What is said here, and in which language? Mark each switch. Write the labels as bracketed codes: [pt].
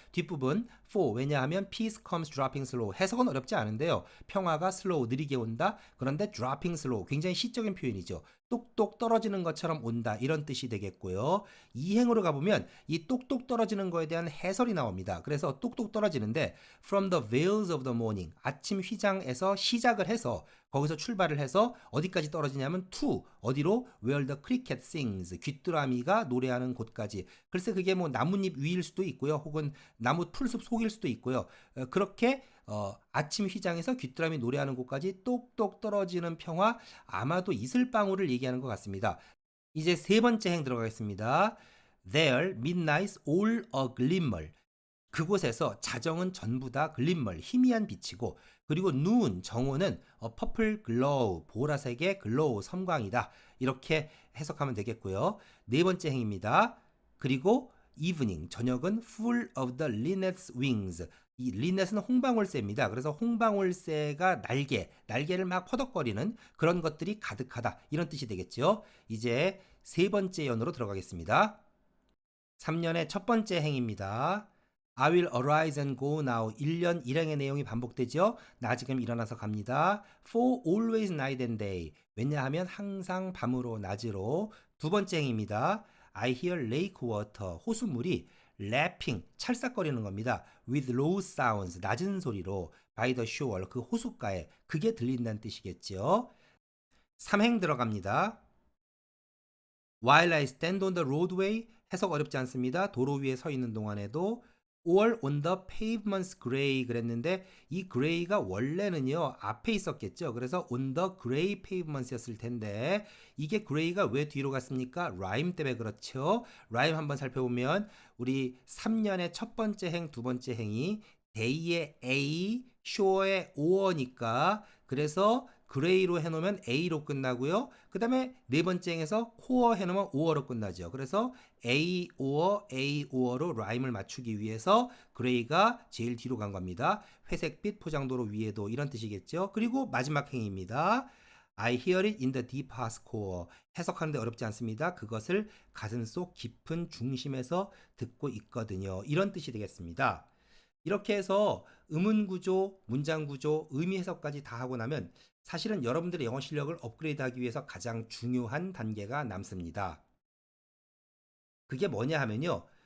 [ko] 뒷부분 [en] for [ko] 왜냐하면 [en] peace comes dropping slow. [ko] 해석은 어렵지 않은데요. 평화가 slow 느리게 온다. 그런데 dropping slow 굉장히 시적인 표현이죠. 똑똑 떨어지는 것처럼 온다. 이런 뜻이 되겠고요. 이 행으로 가보면 이 똑똑 떨어지는 거에 대한 해설이 나옵니다. 그래서 똑똑 떨어지는데 [en] from the veils of the morning [ko] 아침 휘장에서 시작을 해서 거기서 출발을 해서 어디까지 떨어지냐면 to 어디로 [en] where the cricket sings [ko] 귀뚜라미가 노래하는 곳까지. 글쎄 그게 뭐 나뭇잎 위일 수도 있고요. 혹은 나무 풀숲 속일 수도 있고요. 그렇게 아침 휘장에서 귀뚜라미 노래하는 곳까지 똑똑 떨어지는 평화 아마도 이슬방울을 얘기하는 것 같습니다. 이제 세 번째 행 들어가겠습니다. [en] There midnight's all a glimmer [ko] 그곳에서 자정은 전부 다 글림멀 희미한 빛이고 그리고 눈 정오는 퍼플 글로우 보라색의 글로우 섬광이다 이렇게 해석하면 되겠고요. 네 번째 행입니다. 그리고 evening 저녁은 [en] full of the linnet's wings [ko] 이 리넷은 홍방울새입니다. 그래서 홍방울새가 날개를 막 퍼덕거리는 그런 것들이 가득하다 이런 뜻이 되겠죠. 이제 세 번째 연으로 들어가겠습니다. 3년의 첫 번째 행입니다. [en] I will arise and go now. [ko] 1년 1행의 내용이 반복되죠. 나 지금 일어나서 갑니다. [en] For always night and day. [ko] 왜냐하면 항상 밤으로 낮으로. 두 번째 행입니다. [en] I hear lake water. [ko] 호수물이 lapping, 찰싹거리는 겁니다. [en] With low sounds, [ko] 낮은 소리로 [en] by the shore, [ko] 그 호숫가에 그게 들린다는 뜻이겠죠. 3행 들어갑니다. [en] While I stand on the roadway [ko] 해석 어렵지 않습니다. 도로 위에 서 있는 동안에도 [en] or on the pavement's gray [ko] 그랬는데 이 gray가 원래는요 앞에 있었겠죠. 그래서 [en] on the gray pavements [ko] 였을 텐데 이게 gray가 왜 뒤로 갔습니까? 라임 때문에 그렇죠. 라임 한번 살펴보면 우리 3년의 첫 번째 행, 두 번째 행이 day의 A, shore의 o어니까 그래서 gray로 해놓으면 a로 끝나고요. 그 다음에 네 번째 행에서 core 해놓으면 o어로 끝나죠. 그래서 a o어로 라임을 맞추기 위해서 gray가 제일 뒤로 간 겁니다. 회색빛 포장도로 위에도 이런 뜻이겠죠. 그리고 마지막 행입니다. [en] I hear it in the deep heart core. [ko] 해석하는데 어렵지 않습니다. 그것을 가슴속 깊은 중심에서 듣고 있거든요. 이런 뜻이 되겠습니다. 이렇게 해서 음운 구조, 문장 구조, 의미 해석까지 다 하고 나면 사실은 여러분들의 영어 실력을 업그레이드하기 위해서 가장 중요한 단계가 남습니다. 그게 뭐냐 하면요.